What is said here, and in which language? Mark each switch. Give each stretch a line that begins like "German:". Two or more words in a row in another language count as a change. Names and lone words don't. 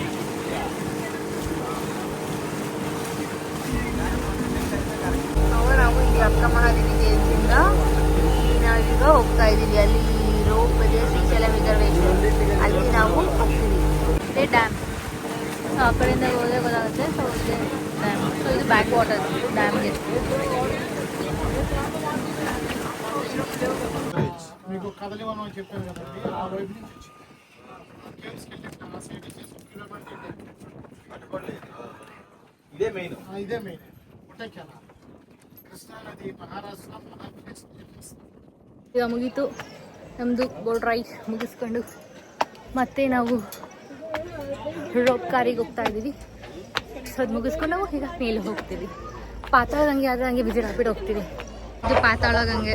Kannada: ನಾವು ಇಲ್ಲಿ ಅಕ್ಕ ಮಹಾದೇವಿ ದೇವಸ್ಥಾನದಿಂದ ನಾವೀಗ ಹೋಗ್ತಾ ಇದ್ದೀವಿ. ಅಲ್ಲಿ ರೋಪ್ ಇದೆ, ಶ್ರೀಶೈಲ ರಿಸರ್ವೇಶನ್, ಅಲ್ಲಿ ನಾವು ಹೋಗ್ತೀವಿ. ಇದೇ ಡ್ಯಾಮ್. ಸೊ ಆ ಕಡೆಯಿಂದ ಹೋದರೆ ಗೊತ್ತಾಗುತ್ತೆ. ಸೊ ಇದೆ ಡ್ಯಾಮ್. ಸೊ ಇದು
English: back water
Kannada: ಡ್ಯಾಮ್ಗೆ.
Telugu: మీకు కదలి వనం అని చెప్పాను కదండి, ఆ వైపు నుంచి కేవ్స్కి వెళ్ళి ఆ సైడ్ వచ్చేసి ఇదే మెయిన్ ఒకటే కెనాల్. కృష్ణా నది మహారాష్ట్ర మహాప్రదేశ్.
Kannada: ಈಗ ಮುಗೀತು ನಮ್ಮದು ಬೋಟ್ ರೈಡ್ ಮುಗಿಸ್ಕೊಂಡು ಮತ್ತೆ ನಾವು ರೋಪ್ ಕಾರಿಗೆ ಹೋಗ್ತಾ ಇದ್ದೀವಿ. ಸೊ ಅದು ಮುಗಿಸ್ಕೊಂಡು ನಾವು ಈಗ ಮೇಲೆ ಹೋಗ್ತೀವಿ. ಪಾತಾಳಗಂಗೆ ಆದರೆ ಹಂಗೆ ವಿಸಿಟ್ ಹಾಕ್ಬಿಟ್ಟು ಹೋಗ್ತೀವಿ. ಇದು ಪಾತಾಳಗಂಗೆ.